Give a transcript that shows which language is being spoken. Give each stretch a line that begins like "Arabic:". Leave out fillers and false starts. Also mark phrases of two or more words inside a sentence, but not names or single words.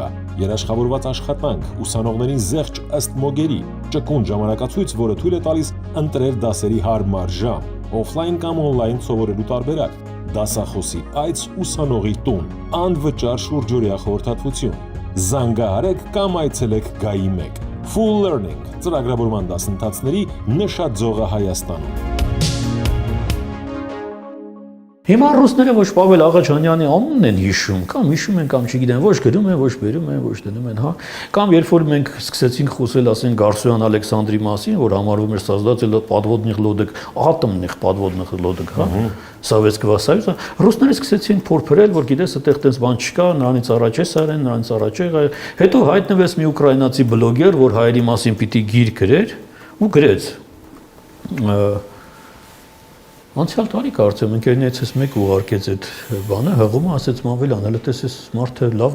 Armenian: երաշխավորված աշխատանք, ուսանողներին զեղչ ըստ մոգերի, ճկուն ժամանակացույց, որը թույլ է տալիս ընտրել դասերի հարմար ժամ, օֆլայն կամ օնլայն սովորելու տարբերակ, դասախոսի այց ուսանողի տուն, անվճար շուրջօրյա խորհրդատվություն։ Զանգահարեք կամ այցելեք Գայի 1 Full Learning ծրագրավորման դասընթացների նշաձողը Հայաստանում։ Հիմա ռուսները ոչ Պավել Աղաջանյանի անունն են հիշում, կամ հիշում են, կամ չգիտեմ, ոչ գրում են, ոչ բերում են, ոչ դնում են, հա։ Կամ երբ որ մենք սկսեցինք խոսել, ասենք Գարսոյան Ալեքսանդրի մասին, որ համարվում էր
Russian: создатель подводных лодок, атомных подводных лодок,
Armenian: հա,
Russian: Советского Союза,
Armenian: ռուսները սկսեցին փորփրել, որ գիտես, այդտեղ տես բան չկա, նրանից առաջ է սարեն, նրանից առաջ է, հետո հայտնվեց մի ուկրաինացի բլոգեր, որ հայերի մասին պիտի գիր գրեր, ու գրեց։ Անցյալ տարի կարծեմ ընկերներիցս մեկը ուղարկեց այդ բանը, հղումը ասեց Մավելյան, հələ տես էս մարդը լավ